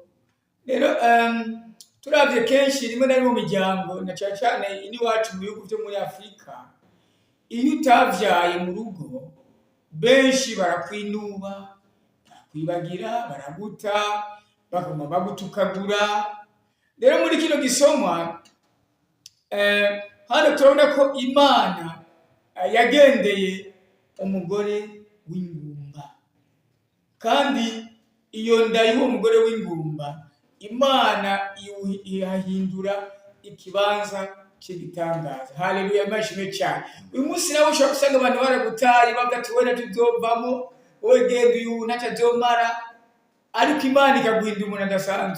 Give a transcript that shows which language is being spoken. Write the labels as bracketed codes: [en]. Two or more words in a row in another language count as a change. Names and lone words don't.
[rn] Rero turavye kenshi rimwe na rimwe mu miryango na cyane ini wacu mu bihugu byo muri Afrika, iyo utavyaye mu rugo benshi barakwinuba, barakwibagira, baraguta, baguma bagutukagura. Rero muri kino gisomwa hano turabona ko Imana yagendeye umugore w'ingumba, kandi iyo nda y'uwo mugore w'ingumba Imana ihahindura ikibanza cy'igitangaza. Haleluya, imashime cyane. Uyu munsi nawe ushobora gusanga abantu baragutaye bagati wenda tuzovamo, wowe genda uyu ntacyo azomara, ariko Imana ikaguhindura umuntu adasanzwe.